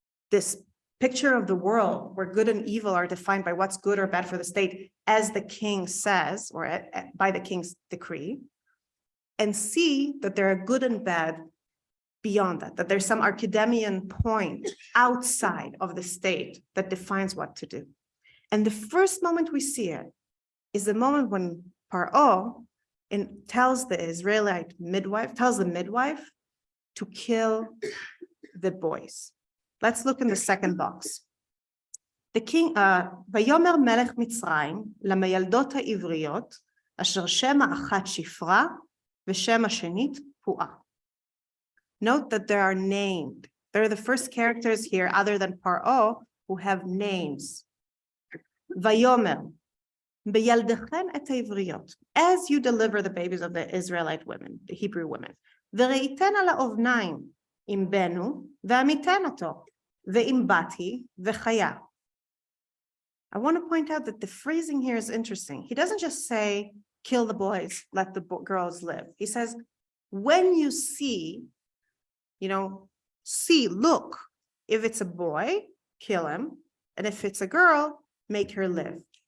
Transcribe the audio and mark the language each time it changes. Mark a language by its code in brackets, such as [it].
[en] this picture of the world where good and evil are defined by what's good or bad for the state, as the king says, or by the king's decree, and see that there are good and bad beyond that, that there's some Archimedean point outside of the state that defines what to do. And the first moment we see it is the moment when Paro tells the Israelite midwife, tells the midwife to kill the boys. Let's look in the second box. The king, [he] ויאמר מלך מצרים למילדות העבריות, אשר שם האחת שפרה ושם השנית פועה. [en] Note that there are named. They're the first characters here, other than Paro, who have names. [he] ויאמר, בילדכן את העבריות, [en] as you deliver the babies of the Israelite women, the Hebrew women, [he] וראיתן על האובניים, אם בנו, ועמיתן אותו, ואם בתי, וחיה. [en] I want to point out that the phrasing here is interesting. He doesn't just say, kill the boys, let the girls live. He says, when you see, look, if it's a boy, kill him, and if it's a girl, make her live.